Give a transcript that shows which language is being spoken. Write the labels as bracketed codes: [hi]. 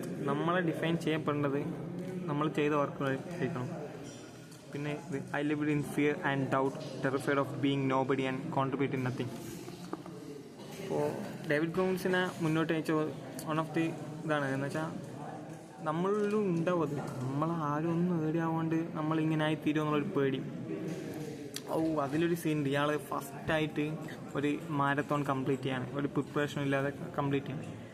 [ml] നമ്മളെ ഡിഫൈൻ ചെയ്യപ്പെടേണ്ടത് നമ്മൾ ചെയ്ത വർക്കുകളായിരിക്കണം. പിന്നെ [en] I lived in fear and doubt, terrified of being nobody and contributing nothing. [ml] അപ്പോൾ ഡേവിഡ് ഗോഗിൻസിനെ മുന്നോട്ട് നയിച്ച [en] one of the [ml] ഇതാണ് എന്ന് വെച്ചാൽ നമ്മളിലും ഉണ്ടാവും അത്. ആരും ഒന്നും നേടിയാവാണ്ട് നമ്മളിങ്ങനെ ആയിത്തീരും എന്നുള്ളൊരു പേടി. അതിലൊരു സീനുണ്ട്. ഇയാൾ ഫസ്റ്റായിട്ട് ഒരു മാരത്തോൺ കംപ്ലീറ്റ് ചെയ്യാണ്, ഒരു പ്രിപ്പറേഷൻ ഇല്ലാതെ കംപ്ലീറ്റ് ചെയ്യാണ്.